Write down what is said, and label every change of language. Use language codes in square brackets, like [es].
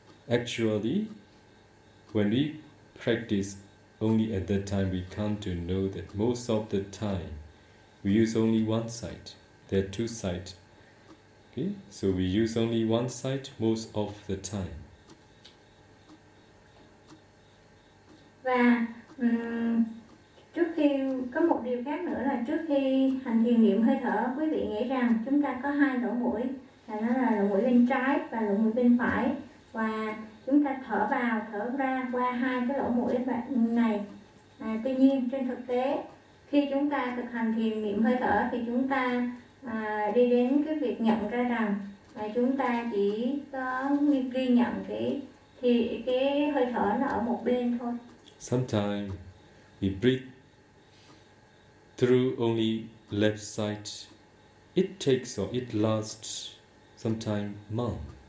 [en] Actually, when we practice only at that time, we come to know that most of the time we use only one side. There are two sides. Okay? So we use only one side most of the time. [vi] Và trước khi có một điều khác nữa là trước khi hành thiền niệm hơi thở, quý vị nghĩ rằng chúng ta có hai lỗ mũi. Đó là lỗ mũi bên trái và lỗ mũi bên phải, và chúng ta thở vào thở ra qua hai cái lỗ mũi này. Tuy nhiên trên thực tế khi chúng ta thực hành thiền niệm hơi thở thì chúng ta đi đến cái việc nhận ra rằng chúng ta chỉ có ghi nhận cái hơi thở nó ở một bên thôi. [en] Sometimes we breathe through only left side. It takes or it lasts sometime months.